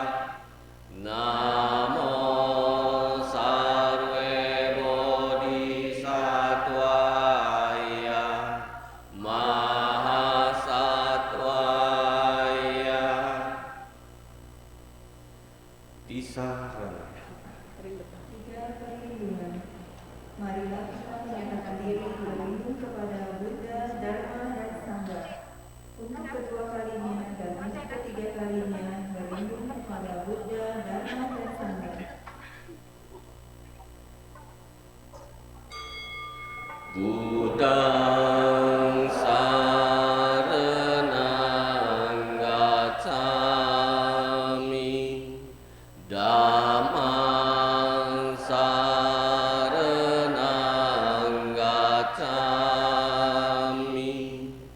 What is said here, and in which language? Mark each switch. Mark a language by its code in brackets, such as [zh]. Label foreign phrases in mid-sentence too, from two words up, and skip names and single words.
[sa] Namo sarve bodhisattvaya mahasattvaya. [pi] Tisarana. [id] Tiga perlindungan. Marilah kita menyatakan diri berlindung kepada Buddha, Dharma, dan Sangha. Untuk kedua kalinya dan untuk ketiga kalinya berlindung kepada Buddha, Dharma, dan Sangha. [pi] Buddhaṃ saranang gacchami. Dhammam saranang gacchami.